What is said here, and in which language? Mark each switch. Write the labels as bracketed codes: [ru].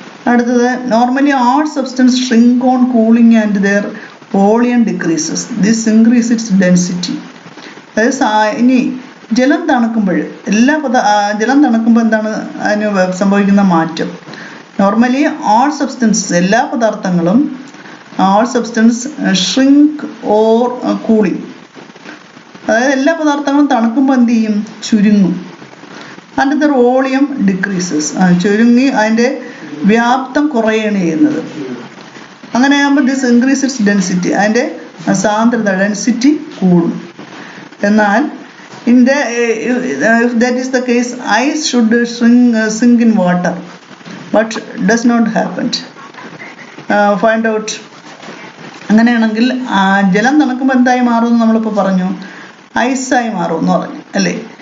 [ml] അടുത്തത് [en] Normally all substance shrink on cooling and their volume decreases. This increases its density. [ml] അതായത് ഇനി ജലം തണുക്കുമ്പോൾ ജലം തണുക്കുമ്പോൾ എന്താണ് അതിന് സംഭവിക്കുന്ന മാറ്റം? [en] normally all substances, [ml] എല്ലാ പദാർത്ഥങ്ങളും [en] all substance shrink or cooling. [ml] അതായത് എല്ലാ പദാർത്ഥങ്ങളും തണുക്കുമ്പോൾ എന്ത് ചെയ്യും? ചുരുങ്ങും. [en] and their volume decreases. [ml] ചുരുങ്ങി അതിൻ്റെ വ്യാപ്തം കുറയുകയാണ് ചെയ്യുന്നത്. അങ്ങനെയാകുമ്പോൾ [en] this increases density, [ml] അതിൻ്റെ സാന്ദ്രത, ഡെൻസിറ്റി കൂടും. എന്നാൽ [en] if that is the case, ice should sink in water, but does not happen. Find out. [ml] അങ്ങനെയാണെങ്കിൽ ജലം തണുക്കുമ്പോൾ എന്തായി മാറുമെന്ന് നമ്മളിപ്പോൾ പറഞ്ഞു? ഐസായി മാറും എന്ന് പറഞ്ഞു അല്ലേ?